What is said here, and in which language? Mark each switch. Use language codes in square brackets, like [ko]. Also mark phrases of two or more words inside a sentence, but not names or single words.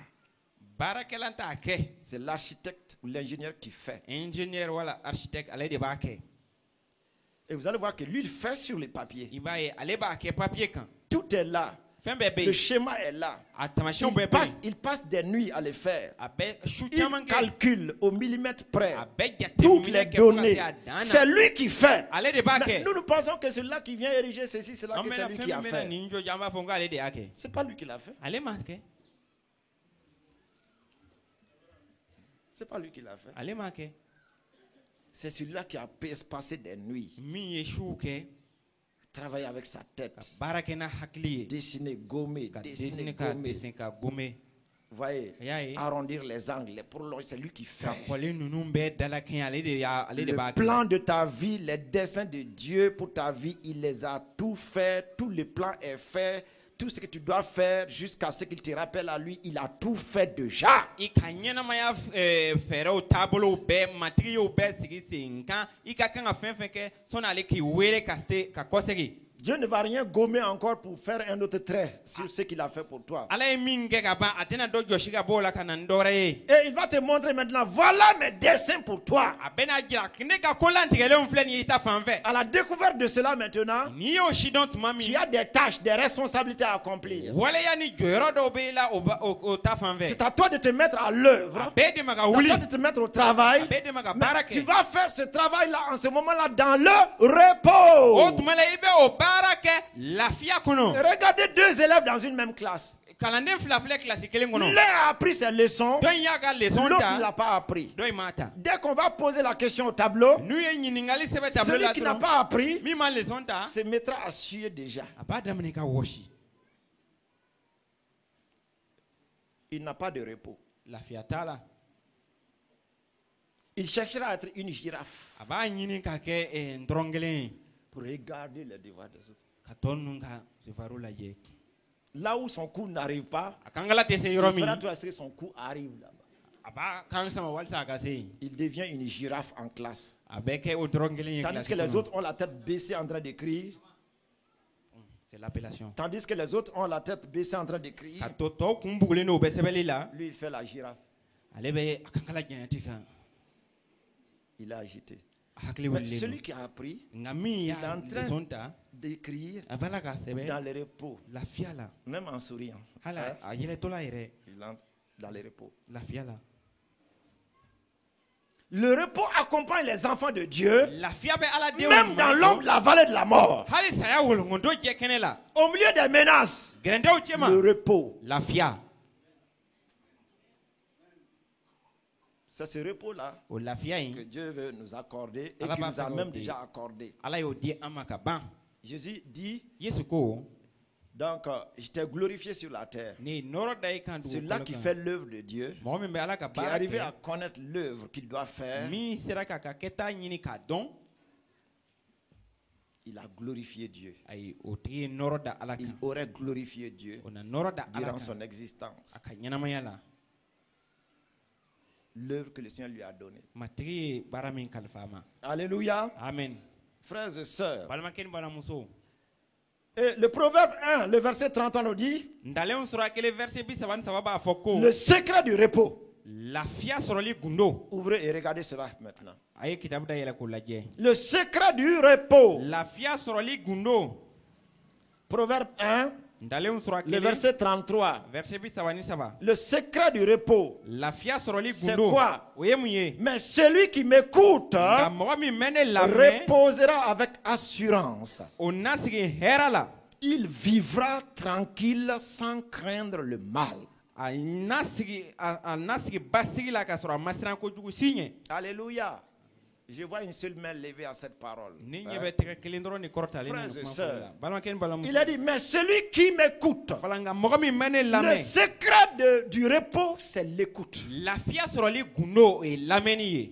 [bm] baarakɛla t'a kɛ [fr] C'est l'architecte ou l'ingénieur qui fait. [bm] ingénieur wala architecte ale de b'a kɛ [fr] Et vous allez voir que lui, il fait sur les papiers. [bm] i b'a ye ale b'a kɛ papiye kan [fr] Tout est là. [bm] fɛn bɛɛ bɛ [fr] Le [bm] yen [fr] schéma est là. [bm] a tamasiyɛnw bɛɛ bɛ yen [fr] Il passe des nuits à les faire. [bm] a bɛ su [fr] Il [bm] caman kɛ [fr] calcule au millimètre près [bm] a bɛ [fr] toutes les [bm] jateminɛ kɛ fo ka [fr] données. [bm] se a dan [fr] C'est [bm] na [fr] lui qui fait. [bm] ale de b'a [fr] Mais [bm] kɛ [fr] nous, nous pensons que c'est là qui vient ériger ceci, c'est là [bm] an [fr] que c'est [bm] bɛna [fr] lui [bm] fɛn [fr] qui a [bm] min bɛna [fr] fait. [bm] nin jɔ an b'a fɔ n ko ale de y'a kɛ [fr] C'est pas lui qui l'a fait. [bm] ale m'a kɛ [fr] C'est pas lui qui l'a fait. [bm] ale m'a kɛ [fr] C'est celui-là qui a passé des nuits, [bm] min ye suw kɛ [fr] travaillé avec sa tête, [bm] ka baara kɛ n'a hakili ye [fr] dessiner, gommer, [bm] ka [fr] dessiner, [bm] desine ka [fr] gommer. [bm] desen ka gome [fr] Vous voyez, [bm] y'a ye [fr] arrondir les angles, les prolonger, c'est lui qui fait. [bm] ka kɔli ninnu bɛɛ dalakɛɲɛ ale de b'a [fr] Le [bm] kɛ [fr] plan de ta vie, les desseins de Dieu pour ta vie, il les a tout fait, tout le plan est fait, tout ce que tu dois faire jusqu'à ce qu'il te rappelle à lui, il a tout fait déjà. [bm] i ka ɲɛnamaya fɛɛrɛw taabolow bɛɛ matigiw bɛɛ sigi sen kan i ka kan ka fɛn fɛn kɛ sɔnni ale k'i wele ka kɔsegi [fr] Dieu ne va rien gommer encore pour faire un autre trait sur ce qu'il a fait pour toi. [bm] ala ye min kɛ ka ban a tɛna dɔ jɔsi ka bɔ o la ka na ni dɔ wɛrɛ ye [fr] Et il va te montrer maintenant, voilà mes desseins pour toi. [bm] a bɛna jira ne ka kolantigɛlenw filɛ nin ye i ta fan fɛ [fr] À la découverte de cela maintenant, [bm] n'i y'o si dɔn tuma [fr] tu [bm] min [fr] as des tâches, des responsabilités à accomplir. [bm] waleya ni jɔyɔrɔ dɔw bɛ i la o ta fan fɛ [fr] C'est à toi de te mettre à l'œuvre. [bm] a bɛɛ de ma ka [fr] C'est à [bm] wuli [fr] toi de te mettre au travail. [bm] a bɛɛ de ma ka [fr] Mais [bm] baara [fr] tu [bm] kɛ [fr] vas faire ce travail-là en ce moment-là dans le [bm] o [fr] repos. [bm] tuma la i bɛ o baara kɛ lafiya kɔnɔ [fr] Regardez deux élèves dans une même classe. [bm] kalanden fila filɛ kilasi kelen kɔnɔ [fr] L'un a appris ses leçons, [bm] dɔ in y'a ka leçon [fr] l'autre ne l'a [bm] ta [fr] pas appris. [bm] dɔ in m'a ta [fr] Dès qu'on va poser la question au tableau, [bm] n'u ye ɲininkali sɛbɛn tableau [fr] celui [bm] la [fr] qui n'a [bm] dɔrɔn [fr] pas appris [bm] min ma leçon ta [fr] se mettra à suer déjà. [bm] a b'a daminɛ ka wɔsi [fr] Il n'a pas de repos. [bm] lafiya t'a la [fr] Il cherchera à être une girafe [bm] a b'a ɲini ka kɛ n dɔrɔn kelen ye [fr] pour regarder les devoirs des autres. [bm] ka tɔ ninnu ka devoiru lajɛ [fr] Là où son coup n'arrive pas, [bm] a kankala tɛ se [fr] il [bm] yɔrɔ [fr] fera [bm] min [fr] tout à ce que son coup arrive là-bas. [bm] a b'a kan sama walisa a ka se yen [fr] Il devient une girafe en classe. [bm] a bɛ kɛ o dɔrɔn kelen ye [fr] Tandis [bm] kilasi [fr] que les [bm] kɔnɔ [fr] autres ont la tête baissée en train d'écrire. c'est l'appellation Tandis que les autres ont la tête baissée en train d'écrire. [bm] ka to tɔw kun bugulen don o bɛ sɛbɛnni la [fr] Lui, il fait la girafe. [bm] ale bɛ a kankala janyati kan [fr] Il a agité. [bm] a hakili [fr] Mais [bm] wulilen [fr] celui [bm] don [fr] qui a appris [bm] nka min [fr] il est [bm] y'a [fr] en train [bm] leçon ta [fr] d'écrire [bm] a b'a la k'a [fr] dans [bm] sɛbɛn [fr] le repos, [bm] lafiya la [fr] même en souriant. [bm] hali [fr] Hein? [bm] a yɛlɛtɔla yɛrɛ [fr] Il entre dans le repos. [bm] lafiya la [fr] Le repos accompagne les enfants de Dieu, [bm] lafiya bɛ ala denw [fr] même dans l'ombre de la vallée de la mort. [bm] hali saya wolongondo jɛ kɛnɛ la [fr] Au milieu des menaces, [bm] gɛrɛntɛw cɛma [fr] le repos. [bm] lafiya [fr] C'est ce repos-là [bm] o lafiya [fr] que [bm] in [fr] Dieu veut nous accorder et [bm] Allah [fr] qu'il [bm] b'a [fr] nous a fait même oublier. déjà accordé. [bm] ala y'o di an ma ka ban [fr] Jésus dit, [bm] yesu ko [fr] donc, je t'ai glorifié sur la terre. [bm] ne ye nɔrɔ da i kan [fr] Celui-là qui fait l'œuvre de Dieu, [bm] mɔgɔ min bɛ ala ka [fr] qui est [bm] baara [fr] arrivé à [bm] kɛ [fr] connaître l'œuvre qu'il doit faire, [bm] min sera k'a ka kɛta ɲini k'a dɔn [fr] il a glorifié Dieu. [bm] ayi o tigi ye nɔrɔ da ala [fr] Il [bm] kan [fr] aurait glorifié Dieu [bm] o na nɔrɔ da ala [fr] durant [bm] kan [fr] son existence. [bm] a ka ɲɛnamaya la [fr] L'œuvre que le Seigneur lui a donnée. [bm] matigi ye baara min kalifa a ma [fr] Alléluia. [bm] amen [fr] Frères et sœurs. [bm] balimakɛ ni balimamuso [fr] Et le proverbe 1, le verset 30 nous dit, [bm] ntalenw sɔrɔ a kelen verset 33 b'a fɔ ko [fr] le secret du repos. [bm] lafiya sɔrɔli gundo [fr] Ouvrez et regardez cela maintenant. [bm] a ye kitabu da yɛlɛ k'o lajɛ [fr] Le secret du repos. [bm] lafiya sɔrɔli gundo [fr] Proverbe 1, [bm] ntalenw sɔrɔ a [fr] le [bm] kelen [fr] verset 33. verset 33 Le secret du repos. [bm] lafiya sɔrɔli [fr] C'est [bm] gundo [fr] quoi? [bm] o ye mun ye [fr] Mais celui qui m'écoute [bm] nka mɔgɔ min bɛ ne lamɛn [fr] reposera avec assurance. [bm] o na sigi hɛrɛ la [fr] Il vivra tranquille sans craindre le mal. [bm] a na sigi basigi la k'a sɔrɔ a ma siran kojugu si ɲɛ [fr] Alléluia. Je vois une seule main levée à cette parole. [bm] ni [fr] Hein? [bm] ɲɛ bɛ tɛgɛ kelen dɔrɔn de kɔrɔtalen [fr] Frères [bm] don [fr] et [bm] kuma [fr] sœurs, [bm] fɔli la balimakɛ ni balimamuso [fr] Il a dit, mais celui qui m'écoute, [bm] fala nka mɔgɔ min bɛ ne [fr] le [bm] lamɛn [fr] secret du repos, c'est l'écoute [bm] lafiya sɔrɔli gundo o ye lamɛnni ye